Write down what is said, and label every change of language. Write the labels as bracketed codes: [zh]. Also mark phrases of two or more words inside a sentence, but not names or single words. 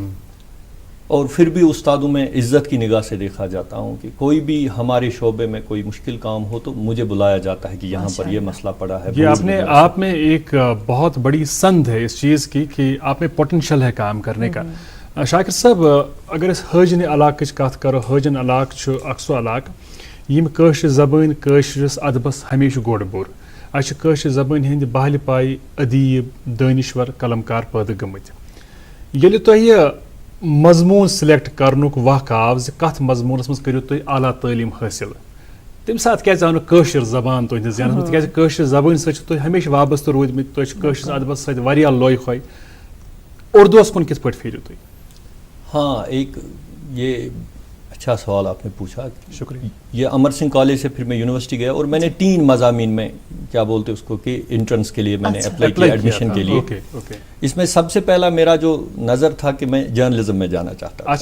[ur] اور پھر بھی استادوں میں عزت کی نگاہ سے دیکھا جاتا ہوں کہ کوئی بھی ہمارے شعبے میں کوئی مشکل کام ہو تو مجھے بلایا جاتا ہے کہ یہاں پر یہ مسئلہ پڑا ہے. یہ آپ میں ایک بہت بڑی سند ہے اس چیز کی کہ آپ میں پوٹینشل ہے کام کرنے کا. [ks] شاکر صاحب, اگر اس حاجن علاقہ کت کرو, حاجن علاقہ اخ سو علاقہ یم کٲشِر زبان کٲشرس ادبس ہمیشہ گوڑ بور. اچھا کٲشِر زبان ہند بہل پائی ادیب دانشور قلمکار پٲدٕ گٔمٕتۍ. ییٚلہِ تۄہہِ مضموٗن سلیکٹ کرنُک وق آو زِ کتھ مضموٗنس منٛز کٔرِو تُہۍ اعلیٰ تعلیٖم حٲصِل, تمہِ ساتہٕ کیازِ آو نہٕ کٲشِر زبان تُہنٛدِس ذہنس منٛز, تِکیازِ کٲشِر زبٲنۍ سۭتۍ چھِو تُہۍ ہمیشہ وابستہٕ روٗدمٕتۍ, تُہۍ چھِو کٲشرِس ادبس سۭتۍ واریاہ لوے ہوے. اردوس کُن کِتھ پٲٹھۍ پھیٖرِو تُہۍ؟ [ur] ہاں, ایک یہ اچھا سوال آپ نے پوچھا. شکریہ. یہ امر سنگھ کالج سے پھر میں یونیورسٹی گیا اور میں نے 3 مضامین میں کیا بولتے اس کو کہ انٹرنس کے لیے میں نے اپلائی کیا, ایڈمیشن کے لیے. اس میں سب سے پہلا میرا جو نظر تھا کہ میں جرنلزم میں جانا چاہتا تھا.